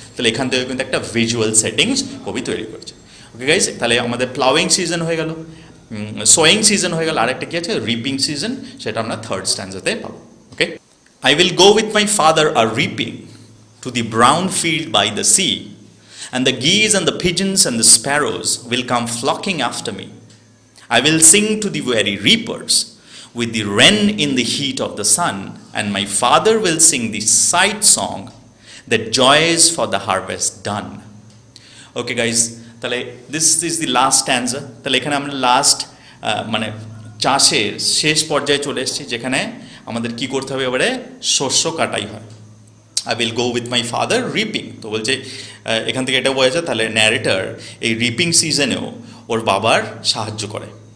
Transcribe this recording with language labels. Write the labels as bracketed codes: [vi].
[bn] তাহলে এখান থেকে কিন্তু একটা ভিজুয়াল সেটিংস কবি তৈরি করেছে। ওকে গাইস, তাহলে আমাদের প্লাউইং সিজন হয়ে গেল, সোয়িং সিজন হয়ে গেল, আরেকটা কি আছে, রিপিং সিজন, সেটা আমরা থার্ড স্ট্যান্ডাতে পাবো। [en] Okay, I will go with my father a reaping to the brown field by the sea, and the geese and the pigeons and the sparrows will come flocking after me. I will sing to the very reapers with the wren in the heat of the sun, and my father will sing the sight song that joys for the harvest done. Okay guys, তাহলে this is the last stanza. [bn] তাহলে এখানে আমরা last মানে চাষের শেষ পর্যায়ে চলে এসেছি, যেখানে আমাদের কি করতে হবে, এবারে শস্য কাটাই হয়। [en] I will go with my father reaping, [bn] তো বলছে এখান থেকে এটা বোঝা যায় তাহলে ন্যারেটার এই রিপিং সিজনেও ওর বাবার সাহায্য করে।